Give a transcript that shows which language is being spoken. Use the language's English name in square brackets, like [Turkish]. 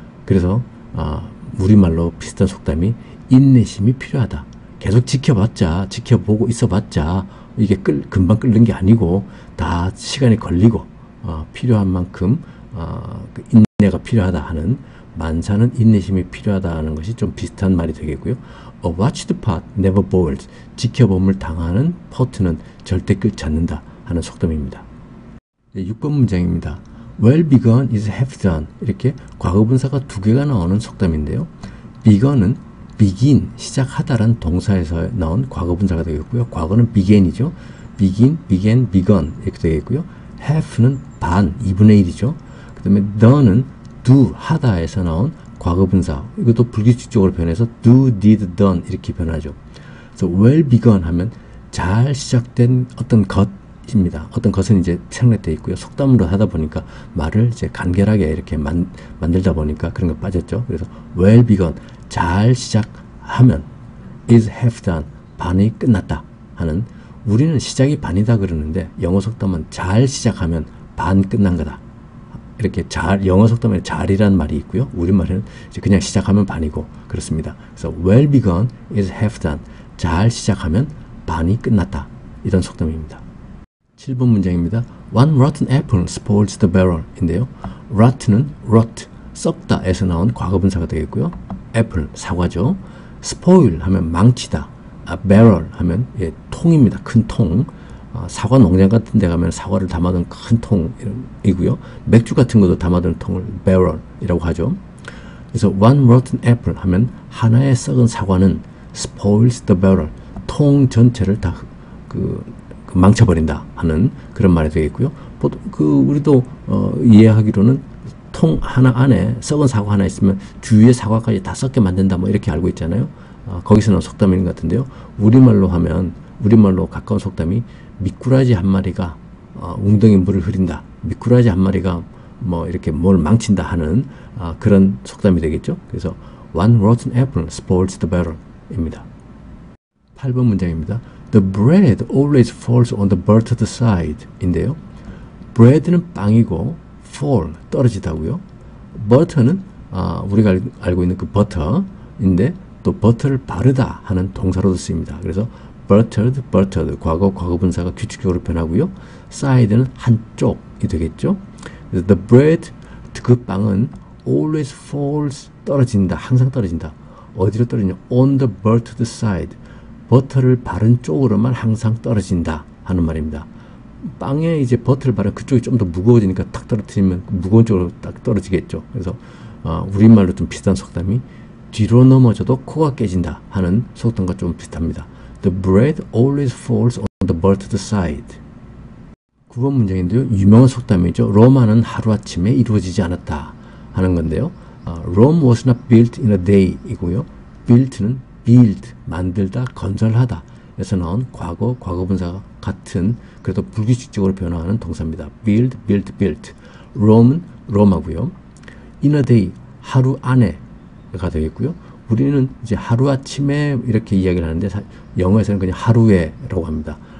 [Korean] 그래서 우리말로 비슷한 속담이 인내심이 필요하다. 계속 지켜보고 있어봤자 이게 금방 끓는 게 아니고 다 시간이 걸리고 필요한 만큼 그 인내가 필요하다 하는, 만사는 인내심이 필요하다 하는 것이 좀 비슷한 말이 되겠고요. [English] A watched pot never boils. [Korean] 지켜봄을 당하는 포트는 절대 끓지 않는다 하는 속담입니다. 6번 문장입니다. [English] Well begun is half done. [Korean] 이렇게 과거분사가 두 개가 나오는 속담인데요. begun은 begin, 시작하다라는 동사에서 나온 과거분사가 되겠고요. 과거는 began이죠. begin, began, begun 이렇게 되겠고요. half는 반, 2분의 1이죠. 그 다음에 done은 do, 하다에서 나온 과거분사. 이것도 불규칙적으로 변해서 do, did, done 이렇게 변하죠. 그래서 [English] well begun [Korean] 하면 잘 시작된 어떤 것입니다. 어떤 것은 이제 생략되어 있고요. 속담으로 하다 보니까 말을 이제 간결하게 이렇게 만들다 보니까 그런 거 빠졌죠. 그래서 [English] well begun, [Korean] 잘 시작하면 [English] is half done, [Korean] 반이 끝났다 하는, 우리는 시작이 반이다 그러는데 영어 속담은 잘 시작하면 반 끝난 거다. 이렇게 영어 속담에 잘이라는 말이 있고요. 우리말에는 이제 그냥 시작하면 반이고 그렇습니다. 그래서 [English] well begun is half done. [Korean] 잘 시작하면 반이 끝났다. 이런 속담입니다. 7번 문장입니다. [English] One rotten apple spoils the barrel [Korean] 인데요. rot는 rot, 썩다에서 나온 과거분사가 되겠고요. apple, 사과죠. spoil 하면 망치다. barrel 하면 통입니다. 큰 통. 사과 농장 같은 데 가면 사과를 담아둔 큰 통이고요. 맥주 같은 것도 담아둔 통을 barrel이라고 하죠. 그래서 [English] one rotten apple [Korean] 하면 하나의 썩은 사과는 [English] spoils the barrel, [Korean] 통 전체를 다 망쳐버린다 하는 그런 말이 되겠고요. 우리도 이해하기로는 통 하나 안에 썩은 사과 하나 있으면 주위의 사과까지 다 썩게 만든다 뭐 이렇게 알고 있잖아요. 거기서 나온 속담인 것 같은데요. 우리말로 가까운 속담이 미꾸라지 한 마리가 웅덩이 물을 흐린다. 미꾸라지 한 마리가 뭐 이렇게 뭘 망친다 하는 그런 속담이 되겠죠. 그래서 [English] one rotten apple spoils the barrel [Korean] 입니다. 8번 문장입니다. [English] The bread always falls on the buttered side [Korean] 인데요. bread는 빵이고 fall, 떨어지다고요. butter는 우리가 알고 있는 그 버터인데 또 버터를 바르다 하는 동사로도 쓰입니다. 그래서 buttered, 과거분사가 규칙적으로 변하고요. side는 한쪽이 되겠죠. 그래서 [English] the bread, [Korean] 그 빵은 [English] always falls, [Korean] 떨어진다, 항상 떨어진다. 어디로 떨어지냐? [English] on the buttered side, [Korean] 버터를 바른 쪽으로만 항상 떨어진다 하는 말입니다. 빵에 이제 버터를 바르면 그쪽이 좀 더 무거워지니까 탁 떨어뜨리면 무거운 쪽으로 딱 떨어지겠죠. 그래서 우리말로 좀 비슷한 속담이 뒤로 넘어져도 코가 깨진다 하는 속담과 좀 비슷합니다. [English] The bread always falls on the buttered side. [Korean] 9번 문장인데요. 유명한 속담이죠. 로마는 하루아침에 이루어지지 않았다 하는 건데요. [English] Rome was not built in a day [Korean] 이고요. built는 build, 만들다, 건설하다 에서 나온 과거분사가 같은, 그래도 불규칙적으로 변화하는 동사입니다. build, built. Rome은 로마고요. [English] in a day, [Korean] 하루 안에가 되겠고요. 우리는 이제 하루아침에 이렇게 이야기를 하는데 영어에서는 그냥 하루에라고 합니다.